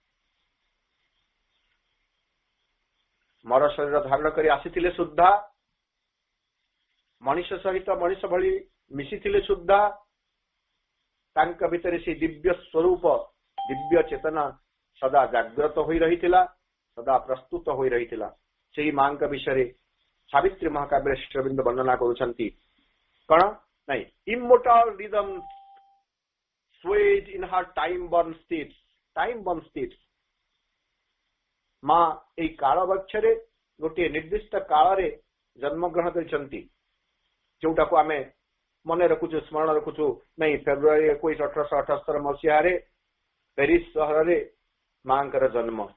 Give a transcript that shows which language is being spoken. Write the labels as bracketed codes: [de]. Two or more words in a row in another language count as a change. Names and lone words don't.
[or] ମର ଶରୀର ଧାରଣ କରି ଆସିଥିଲେ ସୁଦ୍ଧା, ମଣିଷ ସହିତ ମଣିଷ ଭଳି ମିଶିଥିଲେ ସୁଦ୍ଧା, ତାଙ୍କ ଭିତରେ ସେ ଦିବ୍ୟ ସ୍ୱରୂପ, ଦିବ୍ୟ ଚେତନା ସଦା ଜାଗ୍ରତ ହୋଇ ରହିଥିଲା, ସଦା ପ୍ରସ୍ତୁତ ହୋଇ ରହିଥିଲା। ସେହି ମାଙ୍କ ବିଷୟରେ ସାବିତ୍ରୀ ମହାକାବ୍ୟରେ ଶ୍ରୀଅରବିନ୍ଦ ବର୍ଣ୍ଣନା କରୁଛନ୍ତି। କଣ? ନାଇଁ, [en] immortal rhythms swayed in her time-born states। [or] ମା ଏଇ କାଳ ବକ୍ଷରେ ଗୋଟିଏ ନିର୍ଦ୍ଦିଷ୍ଟ କାଳରେ ଜନ୍ମଗ୍ରହଣ କରିଛନ୍ତି, ଯୋଉଟାକୁ ଆମେ ମନେ ରଖୁଛୁ, ସ୍ମରଣ ରଖୁଛୁ। ନାଇଁ, ଫେବୃଆରୀ 21, 1878 ମସିହାରେ ପ୍ୟାରିସ ସହରରେ ମାଙ୍କର ଜନ୍ମ।